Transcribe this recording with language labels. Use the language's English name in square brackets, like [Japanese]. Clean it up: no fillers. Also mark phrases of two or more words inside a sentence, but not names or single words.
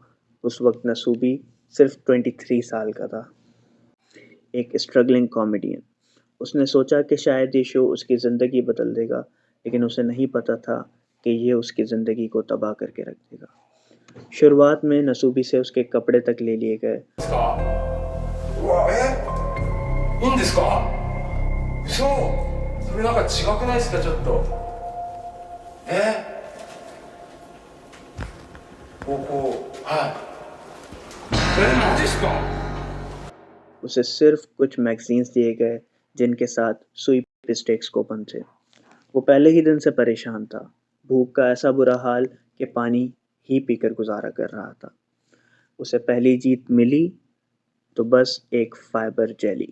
[Hindi] उस वक़्त नसूबी सिर्फ़ 23 साल का था, एक [English] struggling comedian. [Hindi] उसने सोचा कि शायद ये शो उसकी ज़िंदगी बदल देगा, लेकिन उसे नहीं पता था कि ये उसकी ज़िंदगी को तबाह करके रख देगा। शुरुआत में नसूबी से उसके कपड़े तक ले लिए गए। [Japanese] うわ、いいんですか？嘘。それなんか違くないですか、ちょっと。はい。マジですか？ [Hindi] उसे सिर्फ़ कुछ मैगज़ीन्स दिए गए जिनके साथ [English] sweepstakes coupon [Hindi] थे। वो पहले ही दिन से परेशान था, भूख का ऐसा बुरा हाल कि पानी ही पीकर गुज़ारा कर रहा था। उसे पहली जीत मिली तो बस एक [English] fiber jelly.